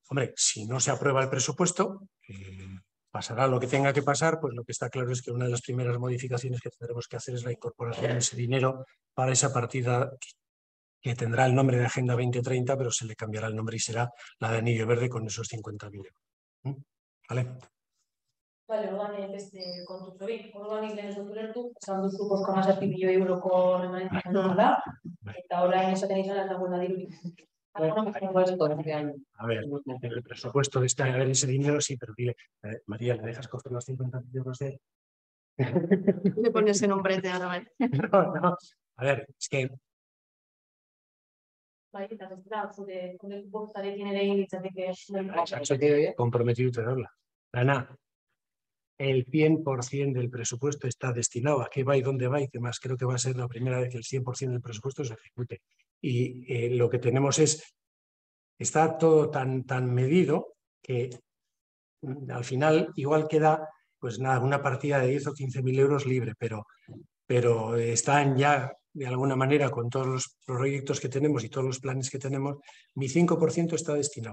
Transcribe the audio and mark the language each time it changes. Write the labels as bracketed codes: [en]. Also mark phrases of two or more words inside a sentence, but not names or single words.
[es] Hombre, si no se aprueba el presupuesto, pasará lo que tenga que pasar, pues lo que está claro es que una de las primeras modificaciones que tendremos que hacer es la incorporación de ese dinero para esa partida que tendrá el nombre de Agenda 2030, pero se le cambiará el nombre y será la de Anillo Verde con esos 50.000 euros. ¿Vale? Vale, [eu] orduan beste kontu zori. Orduan lehen ez dut ulertu, esan duzu 5,7 milioi euroko remanentzia da, eta orain esaten izan ez dagoela dirurik. [es] A ver, en el presupuesto de este año, a ver ese dinero, sí, pero dile, María, ¿le dejas coger los 50.000 euros de...? Le pones en un brete ahora, ¿vale? No, A ver, es que [eu] Bai, eta bestela, zure bostarekin ere egin litzateke. [es] comprometido tenerla. Ana, el 100% del presupuesto está destinado a qué va y dónde va y qué más. Creo que va a ser la primera vez que el 100% del presupuesto se ejecute. Y lo que tenemos está todo tan medido que al final igual queda pues nada, una partida de 10 o 15.000 euros libre, pero están ya de alguna manera con todos los proyectos que tenemos y todos los planes que tenemos, mi 5% está destinado.